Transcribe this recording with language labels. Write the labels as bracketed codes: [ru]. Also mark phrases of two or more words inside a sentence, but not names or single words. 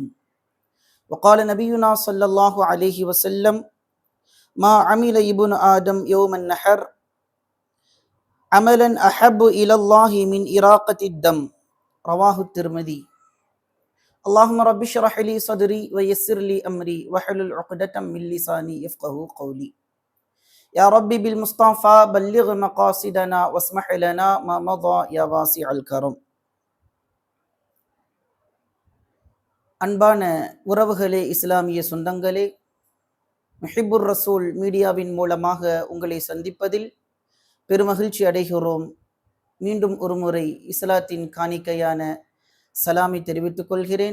[ar] وقال نبينا صلى الله عليه وسلم ما عمل ابن آدم يوم النحر عملا أحب إلى الله من إراقة الدم. رواه الترمذي. اللهم رب اشرح لي صدري ويسر لي أمري واحلل عقدة من لساني يفقهوا قولي. يا ربي بالمصطفى بلغ مقاصدنا واسمح لنا ما مضى يا واسع الكرم. [ta] அன்பான உறவுகளே, இஸ்லாமிய சொந்தங்களே, முஹிப்புர் ரசூல் மீடியாவின் மூலமாக உங்களை சந்திப்பதில் பெருமகிழ்ச்சி அடைகிறோம். மீண்டும் ஒரு முறை இஸ்லாத்தின் காணிக்கையான சலாமை தெரிவித்துக் கொள்கிறேன்.